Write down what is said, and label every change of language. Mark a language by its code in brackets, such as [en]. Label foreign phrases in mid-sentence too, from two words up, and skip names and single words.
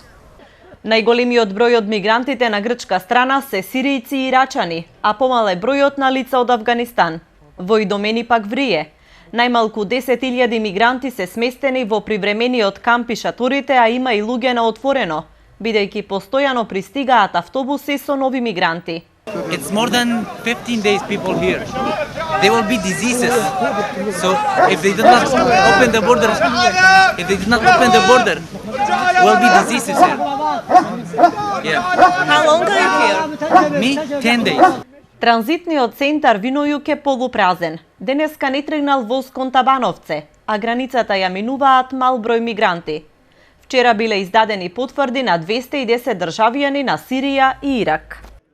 [mk] Најголемиот број од мигрантите на грчка страна се сиријци и ирачани, а помал е бројот на лица од Авганистан. Во Идомени пак врие. Најмалку 10.000 мигранти се сместени во привремениот камп и шаторите, а има и луѓе на отворено, бидејќи постојано пристигаат автобуси со нови мигранти. [en] It's more than 15 days people here. There will be diseases. So if they do not open the border, will be diseases here. Yeah. How long are you here? Me, 10 days. [mk] Транзитниот центар Винојук е полупразен. Денеска не тргнал воз кон Табановце, а границата ја минуваат мал број мигранти. Вчера биле издадени потврди на 210 државјани на Сирија и Ирак.